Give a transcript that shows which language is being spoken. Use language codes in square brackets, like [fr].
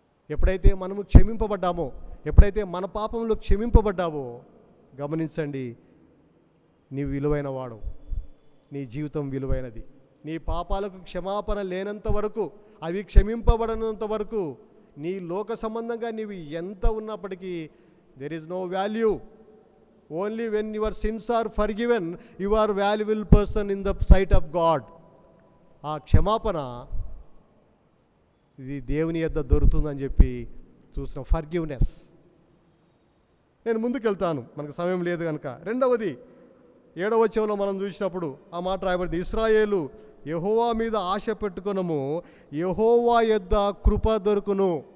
[te] ఎప్పుడైతే మనము క్షమింపబడ్డామో, ఎప్పుడైతే మన పాపంలో క్షమింపబడ్డావో, గమనించండి, నీ విలువైన వాడు, నీ జీవితం విలువైనది. నీ పాపాలకు క్షమాపణ లేనంత వరకు, అవి క్షమింపబడనంత వరకు, నీ లోక సంబంధంగా నీవు ఎంత ఉన్నప్పటికీ [en] there is no value. Only when your sins are forgiven, you are valuable person in the sight of God. [te] ఆ క్షమాపణ ఇది దేవుని యొద్ద దొరుకుతుందని చెప్పి చూసిన ఫర్గివ్నెస్. నేను ముందుకెళ్తాను, మనకు సమయం లేదు కనుక. రెండవది 7వ వచనంలో మనం చూసినప్పుడు ఆ మాట రాయబడింది, ఇశ్రాయేలు యెహోవా మీద ఆశ పెట్టుకొనము, యెహోవా యొద్ద కృప దొరుకును.